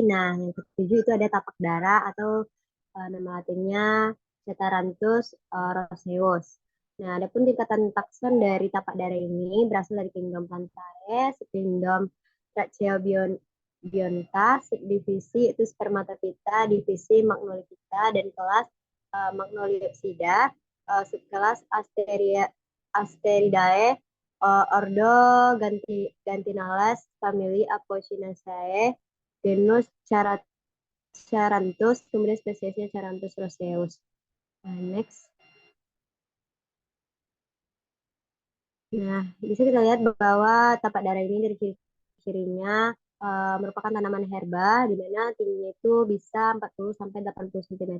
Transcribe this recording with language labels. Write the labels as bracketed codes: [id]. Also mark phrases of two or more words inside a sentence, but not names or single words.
[id] Nah, yang ketujuh itu ada tapak dara atau nama latinnya Cetaranthus roseus. Nah, adapun tingkatan takson dari tapak dara ini berasal dari kingdom Plantae, subkingdom Brachyobionta, subdivisi itu Spermatophyta, divisi Magnoliophyta, dan kelas Magnoliopsida, subkelas Asteridae, ordo Gantinales, famili Apocynaceae, genus Charanthus, kemudian spesiesnya Charanthus roseus. Next. Nah, bisa kita lihat bahwa tapak dara ini dari ciri-cirinya merupakan tanaman herba, di mana tingginya itu bisa 40-80 cm.